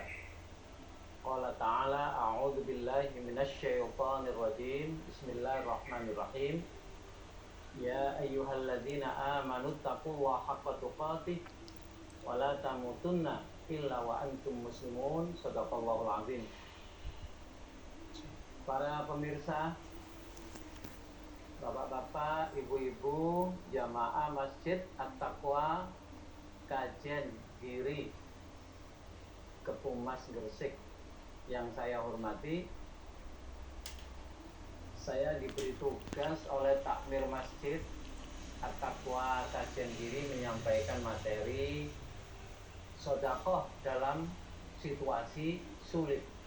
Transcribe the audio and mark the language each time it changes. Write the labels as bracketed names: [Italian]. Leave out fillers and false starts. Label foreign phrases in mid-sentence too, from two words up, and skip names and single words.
[Arabic] قال تعالى أعوذ بالله من الشيطان الرجيم. بسم الله الرحمن الرحيم يا أيها الذين آمنوا اتقوا الله حق تقاته ولا تموتن إلا وأنتم مسلمون. صدق الله العظيم. [Indonesian] Para pemirsa, bapak-bapak, ibu-ibu, jamaah Masjid At-Taqwa Kajen Giri Kepumas Gresik yang saya hormati, saya diberi tugas oleh takmir Masjid At-Taqwa Kajen Giri menyampaikan materi sedekah dalam situasi sulit.